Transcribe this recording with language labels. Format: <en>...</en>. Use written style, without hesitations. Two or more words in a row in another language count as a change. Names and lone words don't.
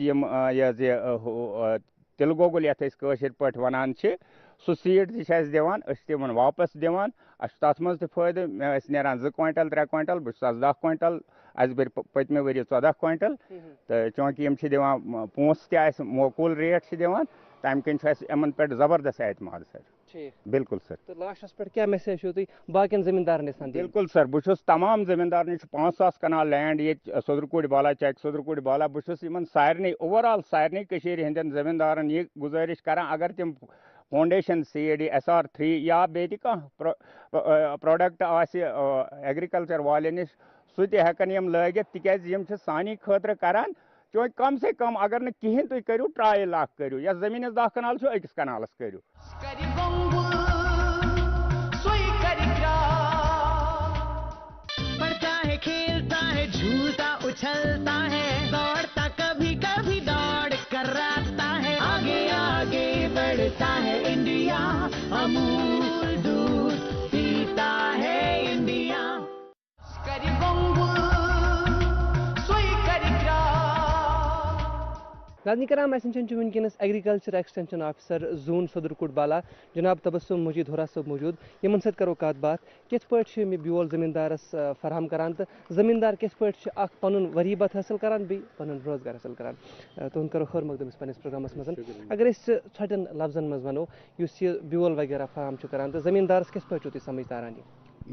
<ks>اَسہِ یِم یہِ حظ یہِ تِلہٕ گۄگُل یَتھ أسۍ کٲشِرۍ پٲٹھۍ وَنان چھِ سو سیڈ تہ دِوان أسۍ تِمن واپس دِوان اَسہِ چھُ تَتھ منٛز تہِ فٲیدٕ اَسہِ نیران 2 کوینٹل 3 کوینٹل بہٕ چھُس 10 کوینٹل اَسہِ بٔرۍ پٔتمہِ ؤرۍ 14 کوینٹل تہٕ چوٗنٛکہِ یِم چھِ دِوان پونٛسہٕ تہِ اَسہِ موقوٗل ریٹ چھِ دِوان تَمہِ کِنۍ چھُ اَسہِ یِمن پٮ۪ٹھ زبردست اعتماد سر بالکل سر تو لاسٹس پٮ۪ٹھ کیٛاہ میسیج چھُو تُہۍ باقین زٔمیٖندارن یژھان دِنۍ؟ بالکل سر بہٕ چھُس تمام زٔمیٖندارن چھُ 5,000 کنال لینڈ ییٚتہِ صدرکوٗڑ بالا چیک صدرکوٗڑ بالا بہٕ چھُس یِمن سارنٕے اوور سارنٕے کٔشیٖرِ ہٕنٛدٮ۪ن زٔمیٖندارن یہِ گُزٲرِش کران اگر تِم فاؤنڈیشن CAD SR3 یا بیٚیہِ تہِ کانٛہہ پروڈکٹ آسہِ ایگریکلچر والٮ۪ن نِش سُہ تہِ ہٮ۪کن یِم لٲگِتھ تِکیازِ یِم چھِ سانی خٲطرٕ کران چوٗنٛکہِ کم سے کم اگر نہٕ کِہینۍ تُہۍ کٔرِو ٹرایل اکھ کٔرِو یتھ زٔمیٖنس 10 کنال چھُ أکِس کنالس کٔرِو</ks> <ur>جھولتا اچھلتا ہے دوڑتا کبھی کبھی دوڑ کر راتا ہے آگے آگے بڑھتا ہے انڈیا امول دودھ پیتا ہے انڈیا</ur> <ks>ناظرین کرام اسہِ نِش چھُ وٕنکیٚنس</ks> <en>agriculture extension officer</en> <ks>زون صدرکوٹ بالا جناب تبسم مجید ہورا صٲب موجود یِمن سۭتۍ کرو کتھ باتھ کِتھ پٲٹھۍ چھِ یِم یہِ بیول زٔمیٖندارس فراہم کران تہٕ زٔمیٖندار کِتھ پٲٹھۍ چھِ اکھ پنُن ؤری بت حٲصِل کران بیٚیہِ پنُن روزگار حٲصِل کران تُہُنٛد کرو خٲر مقدم أسۍ پننِس پروگرامس منٛز اگر أسۍ ژھۄٹٮ۪ن لفظن منٛز ونو یُس یہِ بیول وغیرہ فراہم چھُ کران تہٕ زٔمیٖندارس کِتھ پٲٹھۍ چھُو تُہۍ سمجھ تاران یہِ</ks>